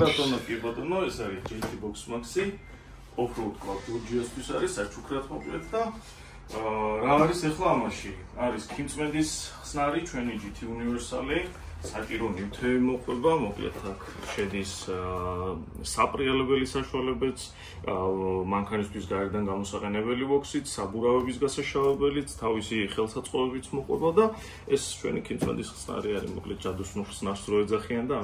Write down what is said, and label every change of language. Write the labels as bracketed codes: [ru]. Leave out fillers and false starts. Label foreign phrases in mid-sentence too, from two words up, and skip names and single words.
[ka] კი ბატონო, ეს არის GT Box Maxi, off-road club ჯორჯიასთვის არის საჩუქრად მოკლედ და რა არის ახლა ამაში? არის ქიმწმენდის ხსნარი, ჩვენი GT Universal-ი, საჭირო ნივთები მოყვება, მოკლედ აქ შედის საპრიალებელი საშუალებაც, მანქანისთვის გარედან გამოსაყენებელი ბოქსით, საბურავების გასაშავებელიც, თავისი ხელსაწყობებიც მოყვება და ეს ჩვენი ქიმწმენდის ხსნარი არის, მოკლედ ჯადოსნურ ხსნარს რო ეძახიან და